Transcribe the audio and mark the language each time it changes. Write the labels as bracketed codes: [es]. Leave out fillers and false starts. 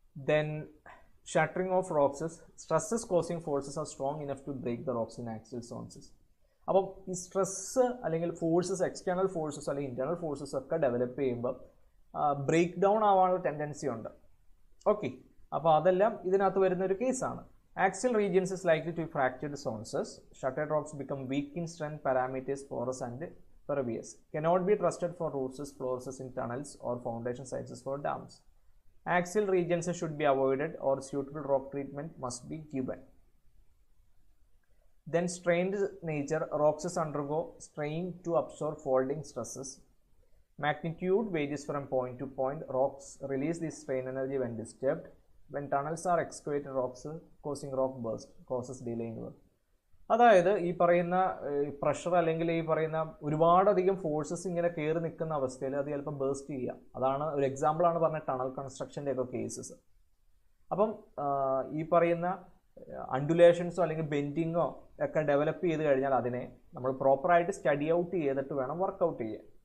[en] Then shattering of rocks, stresses causing forces are strong enough to break the rocks in axial zones. [ml] അപ്പം ഈ stress അല്ലെങ്കിൽ forces, external forces അല്ലെങ്കിൽ internal forces ഒക്കെ develop ചെയ്യുമ്പോൾ break down ആവാനുള്ള tendency ഉണ്ട്. Okay, അപ്പോൾ അതെല്ലാം ഇതിനകത്ത് വരുന്ന ഒരു കേസാണ്. [en] Axial regions is likely to be fractured zones. Shuttered rocks become weak in strength parameters, porous and pervious. Cannot be trusted for roofs, floors in tunnels or foundation sites for dams. Axial regions should be avoided or suitable rock treatment must be given. Then strained nature, rocks undergo strain to absorb folding stresses. Magnitude varies from point to point. Rocks release this strain energy when disturbed. When tunnels are excavated, rocks causing rock burst causes delay in work. [ml] അതായത് ഈ പറയുന്ന pressure അല്ലെങ്കിൽ ഈ പറയുന്ന ഒരുപാടധികം forces ഇങ്ങനെ കയറി നിൽക്കുന്ന അവസ്ഥയിൽ അത് ചിലപ്പോൾ ബേസ്റ്റ് ചെയ്യാം. അതാണ് ഒരു എക്സാമ്പിളാണ് പറഞ്ഞ ടണൽ കൺസ്ട്രക്ഷൻ്റെ ഒക്കെ കേസസ്. അപ്പം ഈ പറയുന്ന അണ്ടുലേഷൻസോ അല്ലെങ്കിൽ ബെൻഡിങ്ങോ ഒക്കെ ഡെവലപ്പ് ചെയ്ത് കഴിഞ്ഞാൽ അതിനെ നമ്മൾ പ്രോപ്പറായിട്ട് സ്റ്റഡി ഔട്ട് ചെയ്തിട്ട് വേണം വർക്കൗട്ട് ചെയ്യാൻ.